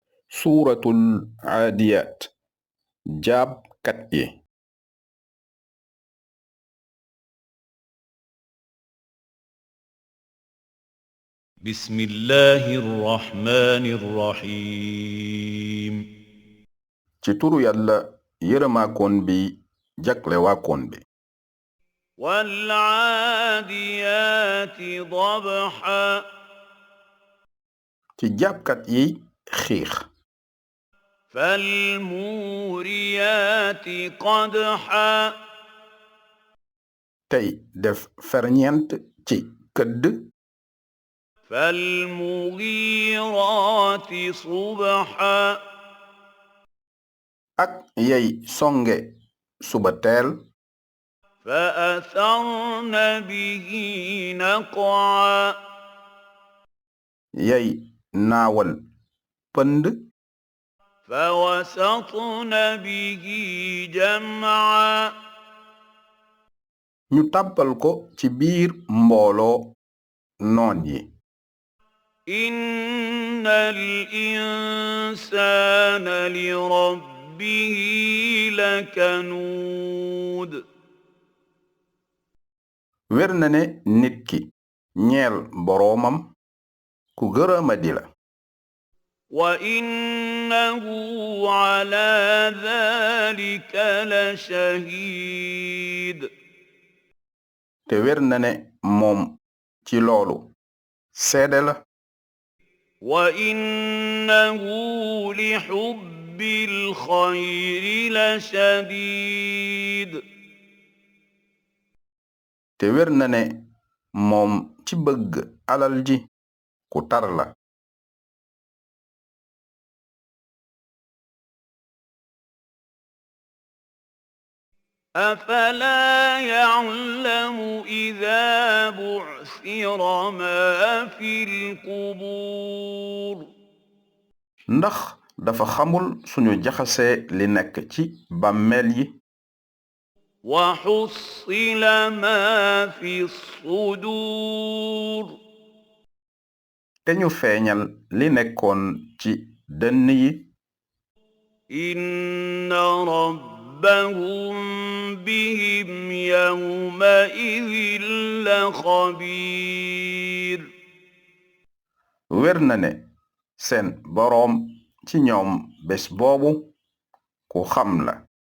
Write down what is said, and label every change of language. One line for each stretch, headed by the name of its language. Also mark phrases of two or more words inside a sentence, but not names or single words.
Wolof: suuratul aadiyaat jaabkat yi.
Arabic: بسم الله الرحمن الرحيم
Wolof: ci turu yàlla yërëmaakoon bi jaglewaakoon bi.
Arabic: والعاديات ضبحا
Wolof: ci jaabkat yi xiix.
Arabic: فالموريات قدحا
Wolof: tey def ferñeent ci këdd.
Arabic: فالمغيرات صبحا
Wolof: ak yey songe suba teel.
Arabic: فأثرن به نقعا
Wolof: yey naawal pënd.
Arabic: فوسطن به جمعا
Wolof: ñu tàbbal ko ci biir mbooloo noon yi.
Arabic: إن الإنسان لربه لكنود
Wolof: wér na ne nit ki ñeel boroomam ku gërëmadi la.
Arabic: وإنه على ذلك لشهيد
Wolof: te wér na ne moom ci loolu seede la.
Arabic: وإنه لحب الخير لشديد
Wolof: te wér na ne moom ci bëgg alal ji ku tar la.
Arabic: أفلا يعلم إذا بعثر ما في القبور
Wolof: ndax dafa xamul suñu jaxase li nekk ci bàmmeel yi.
Arabic: وحصل ما في الصدور
Wolof: te ñu feeñal li nekkoon ci dënn yi.
Arabic: إن ربهم بهم يومئذ لخبير
Wolof: wér na ne seen boroom ci ñoom bés boobu ku xam la.